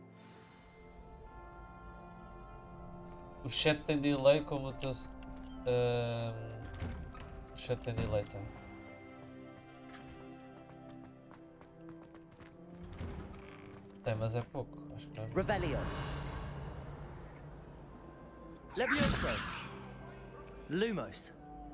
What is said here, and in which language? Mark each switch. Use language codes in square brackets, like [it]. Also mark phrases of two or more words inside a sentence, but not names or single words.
[pt] O chat tem delay como o teu... o chat tem delay, tá? Tem, mas é pouco. Acho que não é. Revelio. Levioso. Lumos.